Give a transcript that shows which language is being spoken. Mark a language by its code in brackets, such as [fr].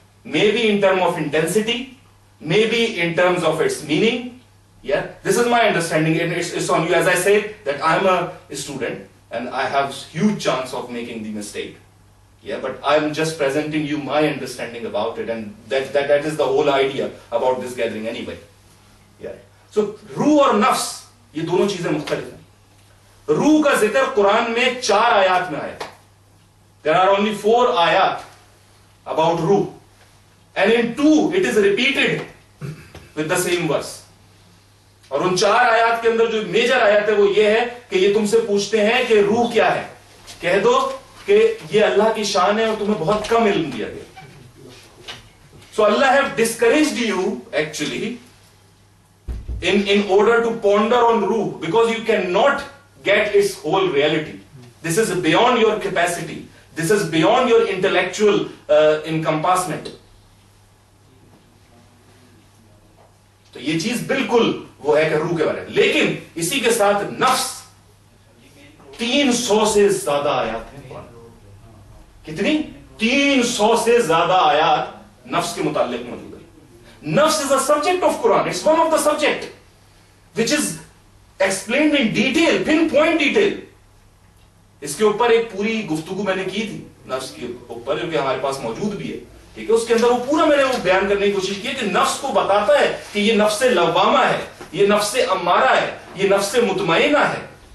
[en] Maybe in terms of intensity, maybe in terms of its meaning. Yeah, this is my understanding, and it's on you. As I said that I am a student and I have huge chance of making the mistake. Yeah, but I am just presenting you my understanding about it, and that is the whole idea about this gathering anyway. Yeah. [ur] So روح اور نفس یہ دونوں چیزیں مختلف ہیں. روح کا ذکر قرآن میں 4 آیات میں آیا. [en] There are only 4 آیات about روح, and in 2 it is repeated with the same verse. [ur] اور ان 4 آیات کے اندر جو میجر آیت ہے وہ یہ ہے کہ یہ تم سے پوچھتے ہیں کہ روح کیا ہے, کہہ دو کہ یہ اللہ کی شان ہے اور تمہیں بہت کم علم دیا گیا. [en] So Allah have discouraged you actually in order to ponder on ruh, because you cannot get its whole reality. This is beyond your capacity. This is beyond your intellectual encompassment. [ur] تو یہ چیز بالکل وہ ہے کہ روح کے بارے میں. لیکن اسی کے ساتھ نفس 300 سے زیادہ آیات ہیں قرآن. کتنی؟ 300 سے زیادہ آیات نفس کے متعلق موجود ہے. [en] نفس is a subject of Quran. It's one of the subject which is explained in detail, pinpoint detail. [ur] اس کے اوپر ایک پوری گفتگو میں نے کی تھی نفس کے اوپر, جو کہ ہمارے پاس موجود بھی ہے, ٹھیک ہے. اس کے اندر وہ پورا میں نے وہ بیان کرنے کی کوشش کی کہ نفس کو بتاتا ہے کہ یہ نفس لوامہ ہے, یہ نفس امارہ ہے, یہ نفس مطمئنہ ہے.